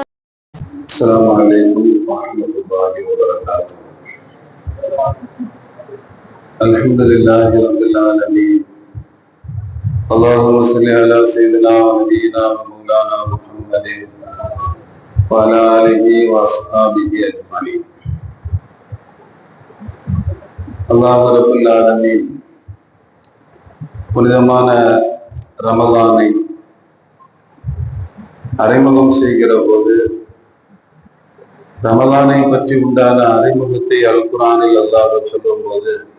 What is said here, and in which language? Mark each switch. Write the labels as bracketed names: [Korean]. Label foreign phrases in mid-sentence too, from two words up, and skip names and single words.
[Arabic] السلام عليكم ورحمة الله وبركاته. الحمد لله رب العالمين. اللهم صل على سيدنا ونبينا ومولانا محمد وعلى آله وأصحابه أجمعين. الله رب العالمين [Tamil] புனிதமான ரமலானை அறிமுகம் செய்கிற போது ரமலானை பற்றி உண்டான அறிமுகத்தை அல் குர்ஆனில் அல்லாஹ் சொல்லும் போது